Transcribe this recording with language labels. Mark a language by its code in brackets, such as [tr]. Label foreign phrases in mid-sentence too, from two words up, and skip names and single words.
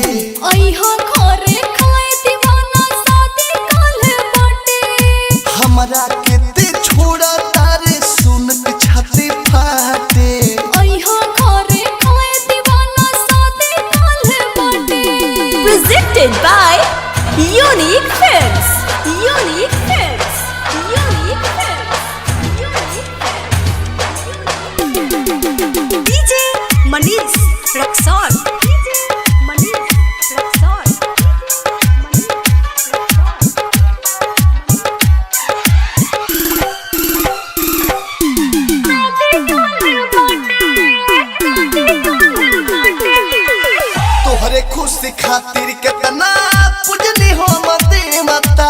[bho] अइहा घरे खाए दीवाना शादी काल बाटे हमरा केते छोड़ा तारे सुन के छाती फाटे अइहा घरे खाए दीवाना शादी काल बाटे [en] Presented by Unique Films. Unique Films. Unique Films. Unique Films. DJ Manish Raksol. DJ Manish Raksol. [bho] तोहरे खुशी खातिर कितना पूजनी हो मते माता